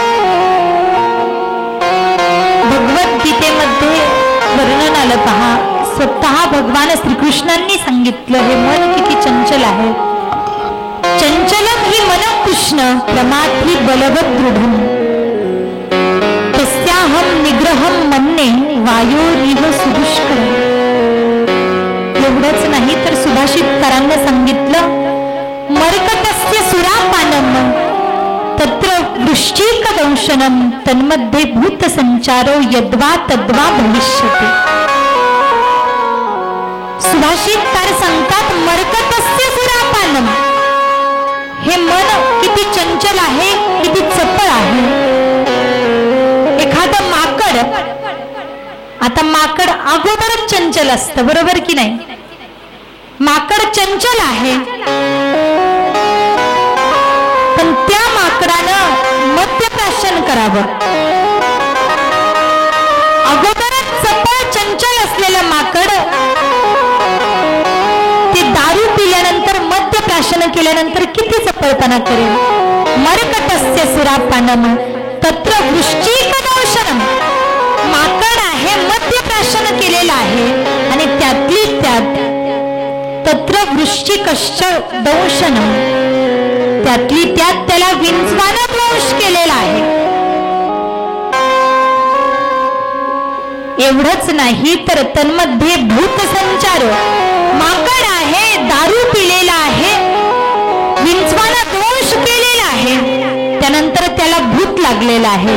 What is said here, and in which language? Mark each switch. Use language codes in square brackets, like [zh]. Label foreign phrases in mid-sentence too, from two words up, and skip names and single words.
[mr] भगवद्गीतेमध्ये वर्णन आलं पहा, स्वतः भगवान श्रीकृष्णांनी सांगितलं हे मन किती चंचल आहे. [sa] चंचलम ही मन कृष्ण प्रमाथी बलवत दृढम तस्याहम निग्रहम मन्ये वायोरिव सुदुष्कर. [mr] एवढंच नाही तर सुभाषितकारांना सांगितलं, [sa] मर्कटस्य सुरापानम तत्र वृश्चिक दंशनम तन्मध्ये भूत संचारो यद्वा तद्वा भविष्यते. [mr] सुभाषितकार सांगतात, [sa] मर्कटस्य सुरापानम, [mr] हे मन किती चंचल आहे, किती चपळ आहे. एखादं माकड, आता माकड अगोदरच चंचल असतं, बरोबर की नाही? माकड चंचल आहे, पण त्या माकडानं मद्यप्राशन करावं. अगोदरच चपळ चंचल असलेलं माकड ते दारू पिल्यानंतर, मद्यप्राशन केल्यानंतर किती चपळपणा करेल. [sa] मर्कटस्य सुरापानम तत्र वृश्चिक दंशनम, [mr] माकड आहे, मद्यप्राशन केलेलं आहे, आणि त्यातली त्यात [sa] तत्र वृश्चिकश्च दंशनम, [mr] त्यातली त्यात त्याला विंचवानं दंश केलेला आहे. एवढंच नाही तर [sa] तन्मध्ये भूतसंचार, [mr] माकड आहे, दारू पिलेला आहे, विंचवानं दंश केलेला आहे, त्यानंतर त्याला भूत लागलेला आहे.